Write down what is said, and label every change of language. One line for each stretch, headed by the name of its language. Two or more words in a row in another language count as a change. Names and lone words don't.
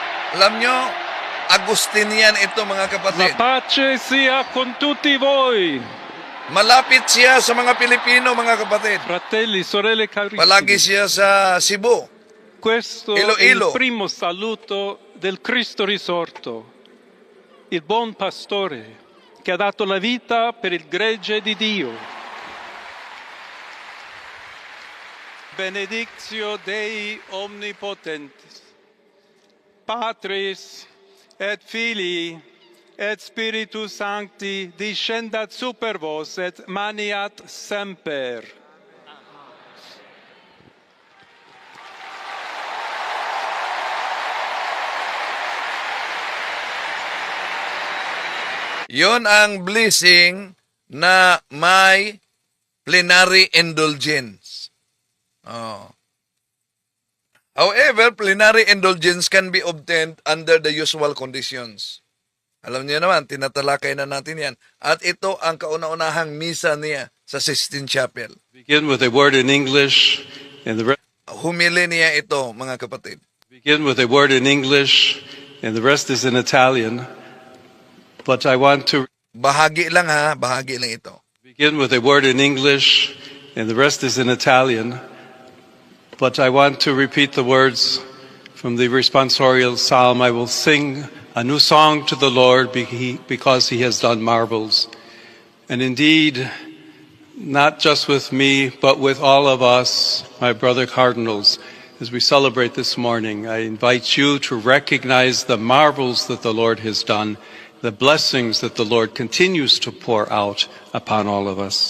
Filipino: Alam nyo, Agustinian ito mga
Italian: La
Filipino: kapatid.
Italian: pace sia con tutti voi,
Filipino: Malapit siya sa mga Pilipino mga kapatid.
Italian: fratelli, sorelle
Filipino: Palagi
Italian: carissimi.
Filipino: siya sa Cebu.
Italian: Questo è
Filipino: Iloilo.
Italian: il primo saluto del Cristo risorto, il buon pastore che ha dato la vita per il gregge di Dio.
Latin: Benedictio Dei omnipotentis, Patris et Filii et Spiritus Sancti discendat super vos et maniat semper.
Filipino: Yon ang blessing na may
English: plenary indulgence.
Filipino: Oh.
English: However, plenary indulgence can be obtained under the usual conditions.
Filipino: Alam niyo naman, tinatalakay na natin yan. At ito ang kauna-unahang misa niya sa Sistine Chapel.
English: Begin with a word in English, and the
Filipino: Humili niya ito, mga kapatid.
English: begin with a word in English, and the rest is in Italian. But I want to
Filipino: Bahagi lang ha, bahagi lang ito.
English: begin with a word in English, and the rest is in Italian. But I want to repeat the words from the responsorial psalm. I will sing a new song to the Lord because he has done marvels. And indeed, not just with me, but with all of us, my brother cardinals, as we celebrate this morning, I invite you to recognize the marvels that the Lord has done, the blessings that the Lord continues to pour out upon all of us.